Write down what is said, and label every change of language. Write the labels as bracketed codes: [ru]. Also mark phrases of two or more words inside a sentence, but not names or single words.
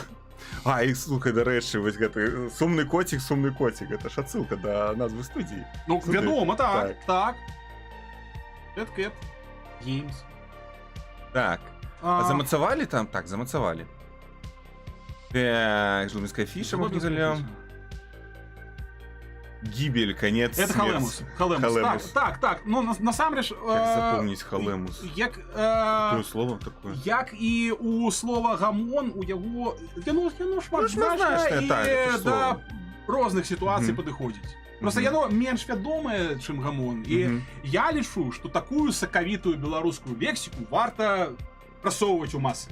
[be] І слухай, дарэчы, вось гэты сумны коцік, гэта ж адсылка да назвы студіі. Ну, вядома, так. Cat Games. Так. А замацавалі там? Так, замацавалі. Так, жлумінская фіша, можна залем. [ru] Гибель, конец, это смерть. [be] Халемус. Так. Ну, насамрэч... [ru] Как запомнить Халемус? Какое слово такое? [be] Як і у слова гамон, у яго... Яно шматзначнае і да розных сітуацый падыходзіць. Просто яно менш вядомае, чым гамон. І я лічу, што такую сакавітую беларускую лексіку варта прасоўваць у масы.